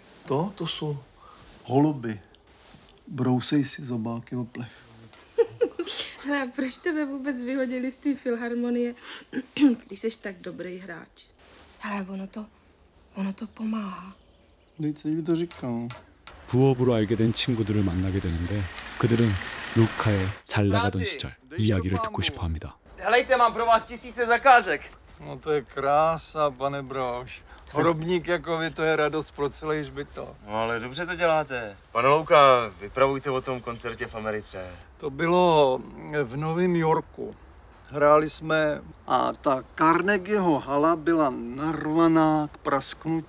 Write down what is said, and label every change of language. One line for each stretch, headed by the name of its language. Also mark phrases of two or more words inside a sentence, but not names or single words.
Czech: To jsou holuby. Brousej si zobáky o plech. Hele, a proč tebe vůbec vyhodili z té filharmonie, když jsi tak dobrý hráč? Hele, ono to pomáhá. Teď jsem to říkal.
Korean: 부업으로 알게 된 친구들을 만나게 되는데 그들은 루카의 잘 나가던 시절 이야기를 듣고 싶어 합니다.
Czech: Helejte, mám pro vás 1000 zakázek. No to je krása, pane Brož. Hrobník jako vy, to je radost pro celý hřbitov. No ale dobře to děláte. Pane Louka, vypravujte o tom koncertě v Americe. To bylo v Novém Yorku. Hráli jsme a ta Carnegieho hala byla narvaná k prasknutí.